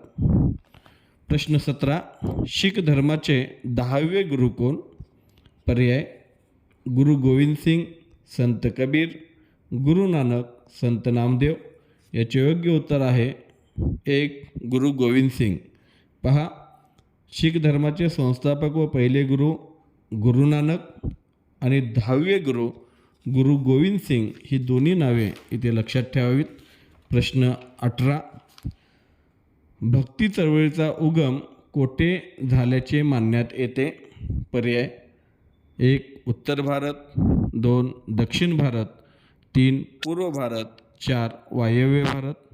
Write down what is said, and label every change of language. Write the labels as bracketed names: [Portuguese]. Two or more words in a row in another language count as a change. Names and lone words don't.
[Marathi] प्रश्न 17, शीख धर्माचे 10वे गुरु कोण. पर्याय गुरु गोविंद सिंग, संत कबीर, गुरु नानक, संत नामदेव. याचे योग्य उत्तर आहे 1 गुरु गोविंद सिंग. पहा, शीख धर्माचे संस्थापक व पहिले गुरु गुरु नानक आणि 10वे गुरु गुरु गोविंद सिंग ही दोन्ही नावे इथे लक्षात ठेवावीत. प्रश्न 18, भक्ती चळवळीचा उगम कोठे झाल्याचे मानण्यात येते? पर्याय 1 उत्तर भारत, 2 दक्षिण भारत, 3 पूर्व भारत, 4 वायव्य भारत.